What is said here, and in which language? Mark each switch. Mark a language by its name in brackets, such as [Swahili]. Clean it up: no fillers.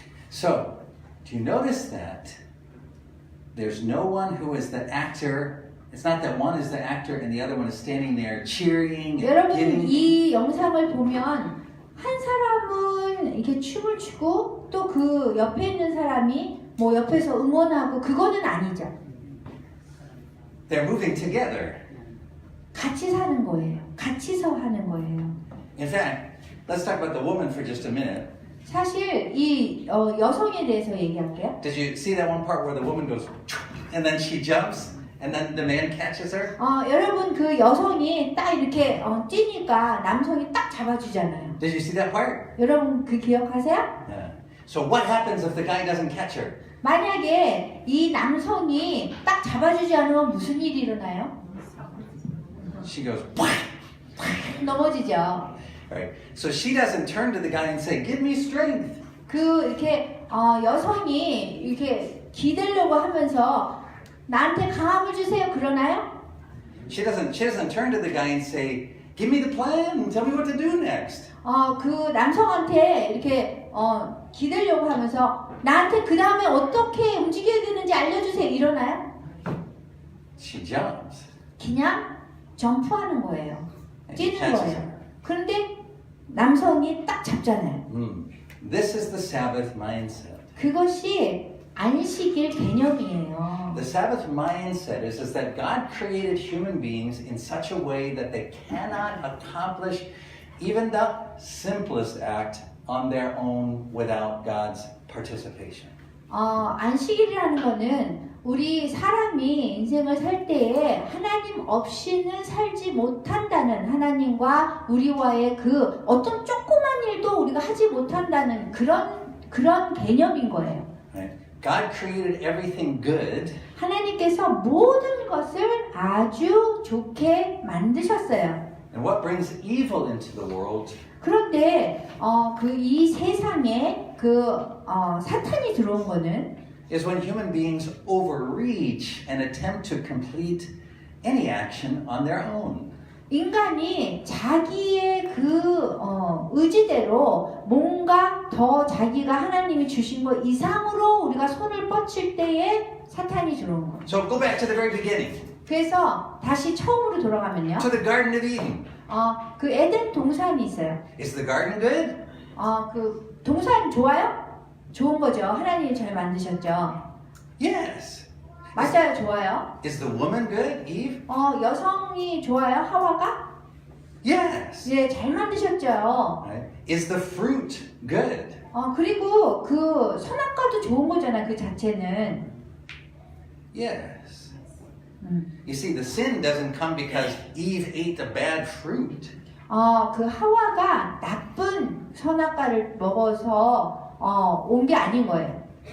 [English] So, do you notice that there's no one who is the actor? It's not that one is the actor and the other one is standing there cheering and [Korean] 여러분 [English] giving. [Korean] 이 영상을 보면 한 사람은 이렇게 춤을 추고 또 그 옆에 있는 사람이 뭐 옆에서 응원하고 그거는 아니죠. [English] They're moving together. [Korean] 같이 사는 거예요. 같이서 하는 거예요. [English] In fact, let's talk about the woman for just a minute. [Korean] 사실 이 여성에 대해서 얘기할게요. [English] Did you see that one part where the woman goes and then she jumps and then the man catches her? [Korean] 여러분 그 여성이 딱 이렇게 뛰니까 남성이 딱 잡아주잖아요. [English] Did you see that part? [Korean] 여러분 그 기억하세요? [English] Yeah. So what happens if the guy doesn't catch her? [Korean] 만약에 이 남성이 딱 잡아주지 않으면 무슨 일이 일어나요? [English] She goes, [Korean] 넘어지죠. [English] right. So she doesn't turn to the guy and say, "Give me strength." [Korean] 그 이렇게 여성이 이렇게 기대려고 하면서 나한테 강함을 주세요. 그러나요? [English] She doesn't turn to the guy and say, "Give me the plan and tell me what to do next." [Korean] 그 남성한테 이렇게 기대려고 하면서 나한테 그 다음에 어떻게 움직여야 되는지 알려주세요. 이러나요? [English] She jumps. [Korean] 그냥 점프하는 거예요. [English] And he [Korean] 뛰는 [English] catches [Korean] 거예요. [English] her. [Korean] 그런데 남성이 딱 잡잖아요. [English] This is the Sabbath mindset. [Korean] 그것이 안식일 개념이에요. [English] The Sabbath mindset is that God created human beings in such a way that they cannot accomplish even the simplest act on their own without God's participation. [Korean] 안식일이라는 거는 우리 사람이 인생을 살 때에 하나님 없이는 살지 못한다는 하나님과 우리와의 그 어떤 조그만 일도 우리가 하지 못한다는 그런 개념인 거예요. [English] Right? God created everything good, [Korean] 하나님께서 모든 것을 아주 좋게 만드셨어요. [English] and what brings evil into the world [Korean] 그런데 이 세상에 사탄이 들어온 거는 [English] is when human beings overreach and attempt to complete any action on their own. [Korean] 인간이 자기의 의지대로 뭔가 더 자기가 하나님이 주신 것 이상으로 우리가 손을 뻗칠 때에 사탄이 들어온 거예요. [English] So go back to the very beginning, [Korean] 그래서 다시 처음으로 돌아가면요. [English] to the Garden of Eden. [Korean] 그 에덴 동산이 있어요. [English] Is the garden good? [Korean] 그 동산 좋아요? 좋은 거죠. 하나님이 잘 만드셨죠. [English] Yes. [Korean] 맞아요, 좋아요. [English] Is the woman good, Eve? [Korean] 여성이 좋아요, 하와가? [English] Yes. [Korean] 예, 잘 만드셨죠. [English] Right? Is the fruit good? [Korean] 그리고 그 선악과도 좋은 거잖아, 그 자체는. [English] Yes. You see, the sin doesn't come because Eve ate the bad fruit. [Korean] 그 하와가 나쁜 선악과를 먹어서 온 게 아닌 거예요.